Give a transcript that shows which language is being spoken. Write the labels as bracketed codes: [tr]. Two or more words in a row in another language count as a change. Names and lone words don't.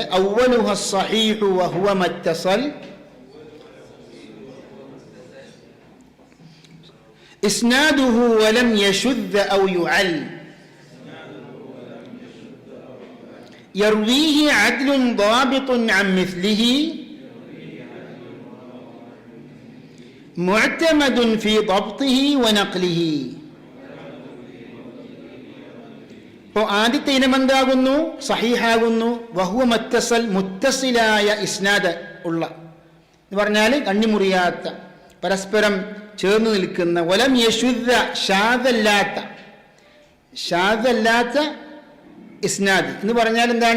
[ar] أولها صحيح وهو ما اتصل إسناده ولم يشذ أو يعل يرويه عدل ضابط عن مثله معتمد في ضبطه ونقله. [ml] അപ്പോൾ ആദ്യത്തെ ഇനം എന്താകുന്നു? സഹീഹാകുന്നു. [ar] وهو ما اتصل, [ml] മുത്തസിലായ ഇസ്നാദ് ഉള്ള എന്ന് പറഞ്ഞാൽ കണ്ണിമുറിയാത്ത, പരസ്പരം ചേർന്ന് നിൽക്കുന്ന, [ar] ولم يشذ, [ml] ഷാദല്ലാത്ത ഇസ്നാദ് എന്ന് പറഞ്ഞാൽ എന്താണ്?